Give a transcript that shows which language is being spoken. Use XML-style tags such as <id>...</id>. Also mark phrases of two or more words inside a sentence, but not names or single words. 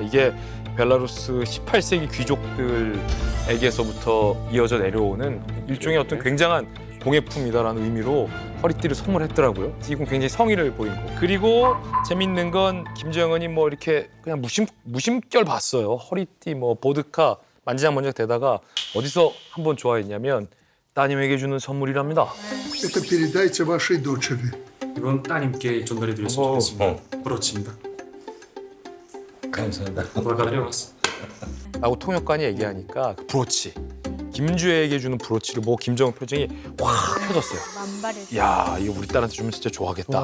<ko>이게 벨라루스 18세기 귀족들에게서부터 이어져 내려오는 일종의 어떤 굉장한 공예품이다라는 의미로 허리띠를 선물했더라고요. 이건 굉장히 성의를 보인 거. 그리고 재밌는 건 김정은이 뭐 이렇게 그냥 무심결 봤어요. 허리띠, 뭐 보드카 만지작만지작 대다가 어디서 한번 좋아했냐면 따님에게 주는 선물이랍니다.</ko> <ru>Это передайте вашей дочери.</ru> <ko>이건 따님께 전달해드렸으면 좋겠습니다. 그렇습니다. 감사합니다. 도와드리겠습니다. 라고 통역관이 얘기하니까 그 브로치 김주혜에게 주는 브로치를 보고 김정은 표정이 확 펴졌어요. 만발이. 야, 이거 우리 딸한테 주면 진짜 좋아하겠다.</ko>